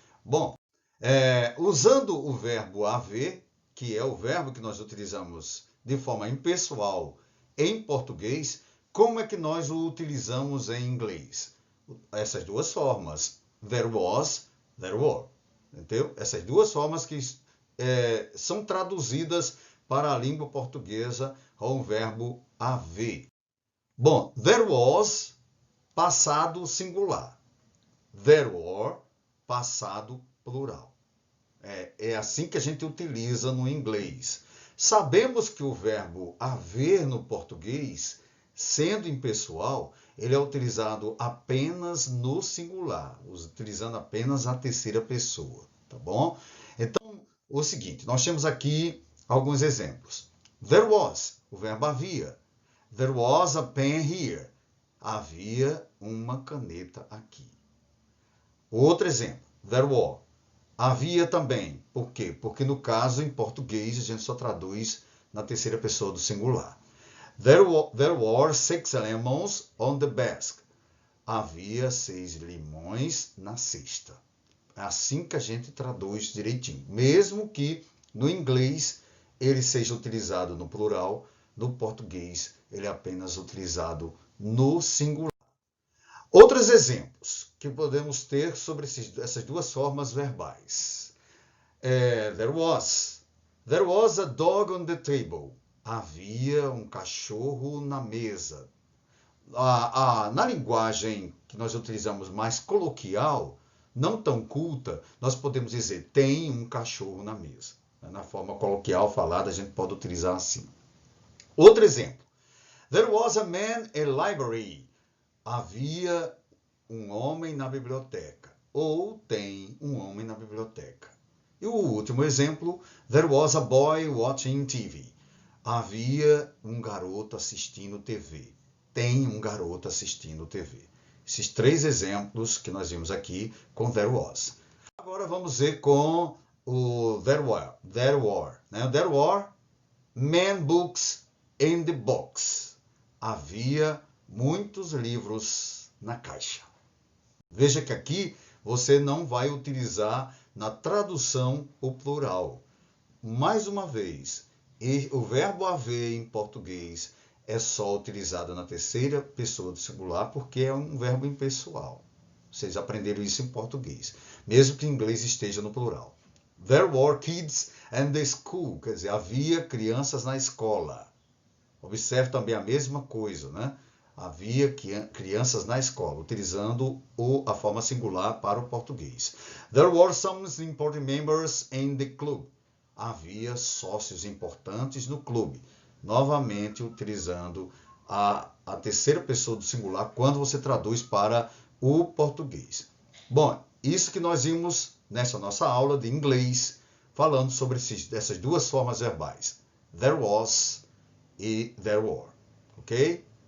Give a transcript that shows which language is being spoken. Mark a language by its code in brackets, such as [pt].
[pt] Bom, usando o verbo haver, que é o verbo que nós utilizamos de forma impessoal em português, como é que nós o utilizamos em inglês? Essas duas formas, there was, there were. Entendeu? Essas duas formas que são traduzidas para a língua portuguesa com o verbo haver. Bom, there was, passado singular. There were, passado plural. É assim que a gente utiliza no inglês. Sabemos que o verbo haver no português, sendo impessoal, ele é utilizado apenas no singular, utilizando apenas a terceira pessoa, tá bom? Então, o seguinte, nós temos aqui alguns exemplos. [en] There was, [pt] o verbo havia. [en] There was a pen here. [pt] Havia uma caneta aqui. Outro exemplo, there were. Havia também. Por quê? Porque no caso, em português, a gente só traduz na terceira pessoa do singular. [en] There were 6 lemons on the basket. [pt] Havia 6 limões na cesta. É assim que a gente traduz direitinho. Mesmo que no inglês ele seja utilizado no plural, no português ele é apenas utilizado no singular. Outros exemplos que podemos ter sobre essas duas formas verbais. [en] There was a dog on the table. [pt] Havia um cachorro na mesa. Na linguagem que nós utilizamos mais coloquial, não tão culta, nós podemos dizer tem um cachorro na mesa. Na forma coloquial falada, a gente pode utilizar assim. Outro exemplo. [en] There was a man in library. [pt] Havia um homem na biblioteca. Ou tem um homem na biblioteca. E o último exemplo, [en] there was a boy watching TV. [pt] Havia um garoto assistindo TV. Tem um garoto assistindo TV. Esses 3 exemplos que nós vimos aqui com there was. Agora vamos ver com o there were. [en] There were many books in the box. [pt] Havia muitos livros na caixa. Veja que aqui você não vai utilizar na tradução o plural. Mais uma vez, o verbo haver em português é só utilizado na terceira pessoa do singular porque é um verbo impessoal. Vocês aprenderam isso em português, mesmo que em inglês esteja no plural. [en] There were kids in the school, [pt] quer dizer, havia crianças na escola. Observe também a mesma coisa, né? Havia crianças na escola, utilizando a forma singular para o português. [en] There were some important members in the club. [pt] Havia sócios importantes no clube. Novamente utilizando a terceira pessoa do singular quando você traduz para o português. Bom, isso que nós vimos nessa nossa aula de inglês, falando sobre essas duas formas verbais. There was e there were. Ok?